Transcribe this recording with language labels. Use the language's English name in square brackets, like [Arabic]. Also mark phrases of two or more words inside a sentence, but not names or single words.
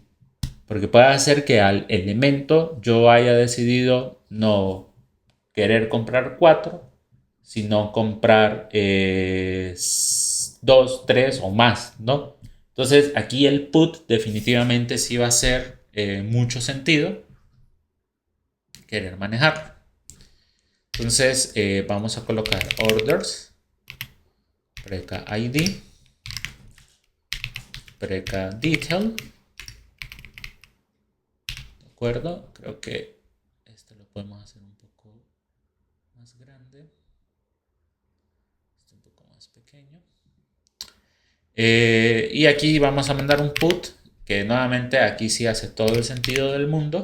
[Spanish] Porque puede hacer que al elemento yo haya decidido no querer comprar 4, sino comprar 2, 3 o más, ¿no? Entonces aquí el put definitivamente sí va a hacer mucho sentido querer manejar. Entonces vamos a colocar orders, preca ID, preca detail. ¿De acuerdo? Creo que este lo podemos hacer un poco más grande. Este un poco más pequeño. Y aquí vamos a mandar un put, que nuevamente aquí sí hace todo el sentido del mundo.